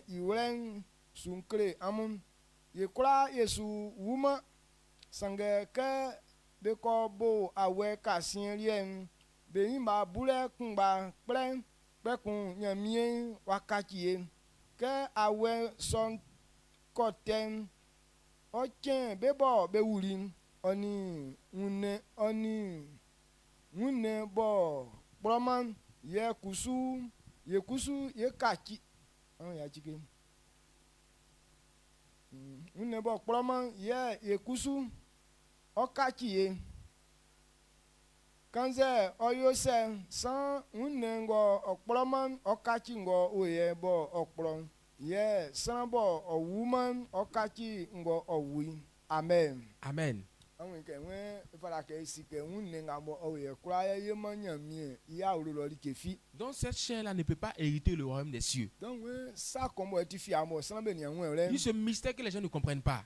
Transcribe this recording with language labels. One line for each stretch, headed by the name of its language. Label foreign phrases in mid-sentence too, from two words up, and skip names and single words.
Baoulé: iwen sunkle amun yekura yesu wuma sange ke be ko bo awe kasien rien be yima bule kunba plen pekun nyamie wakakie ke awe son koten ochen be bo be wuli oni Mune bo broman ye kusu ye kaki ya chike mune bo broman ye kusu o kaki ye kanze oyo se san mune ngo okproman o kaki ngo oye bo okpron ye san bo o woman o kaki ngo owi. Amen. Amen.
French: Donc cette chair-là ne peut pas hériter le royaume des cieux. Il ce mystère que les gens ne comprennent pas.